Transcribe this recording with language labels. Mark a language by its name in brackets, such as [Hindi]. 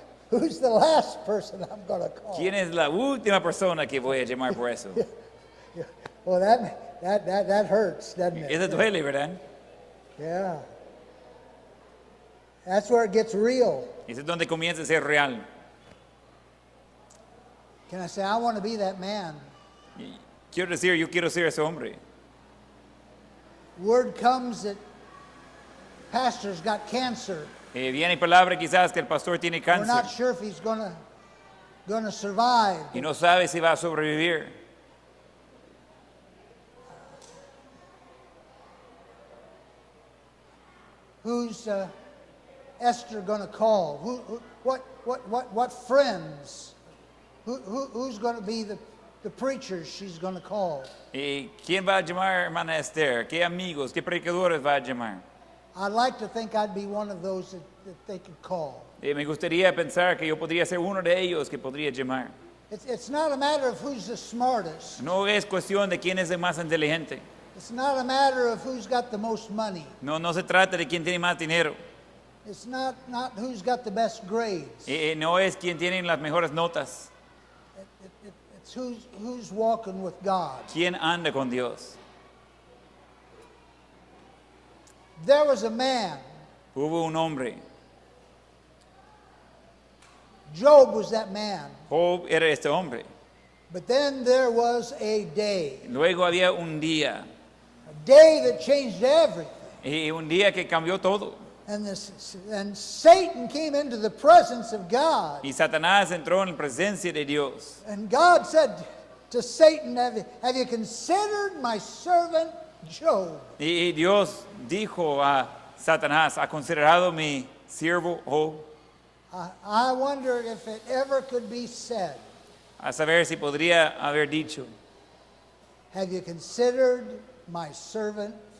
[English] Who's the last person I'm going to call? [Spanish] ¿Quién es la última persona que voy a llamar por eso? [English] Well, that hurts, doesn't it? [Spanish] Eso duele, ¿verdad? [English] Yeah. That's where it gets real. [Spanish] Eso es donde comienza a ser real. [English] Can I say, I want to be that man? [Spanish] Y quiero decir, yo quiero ser ese hombre. [English] Word comes that pastor's got cancer. [Spanish] Viene palabra quizás que el pastor tiene [English] We're not [Spanish] cáncer [English] sure if he's going to survive. [Spanish] y no sabe si va a sobrevivir. [English] Who's Esther going to call? What friends? Who's going to be the preachers she's going to call? [Spanish] ¿Y quién va a llamar, hermana Esther? ¿Qué amigos, qué predicadores va a llamar? [English] I'd like to think I'd be one of those that they could call. [Spanish] Me gustaría pensar que yo podría ser uno de ellos que podría llamar. [English] It's not a matter of who's the smartest. [Spanish] No es cuestión de quién es el más inteligente. [English] It's not a matter of who's got the most money. [Spanish] No se trata de quién tiene más dinero. [English] It's not who's got the best grades. [Spanish] No es quién tiene las mejores notas. [English] It's who's walking with God. [Spanish] ¿Quién anda con Dios? [English] There was a man. [Spanish] Hubo un hombre. [English] Job was that man. [Spanish] Job era este hombre. [English] But then there was a day. [Spanish] Luego había un día. [English] A day that changed everything. [Spanish] Y un día que cambió todo. [English] And Satan came into the presence of God. [Spanish] Y Satanás entró en la presencia de Dios. [English] And God said to Satan, have you considered my servant Job? [Spanish] Y Dios dijo a Satanás, ¿ha considerado mi siervo Job? [English] I wonder if it ever could be said. [Spanish] A saber si podría haber dicho, [English] Have you considered my servant?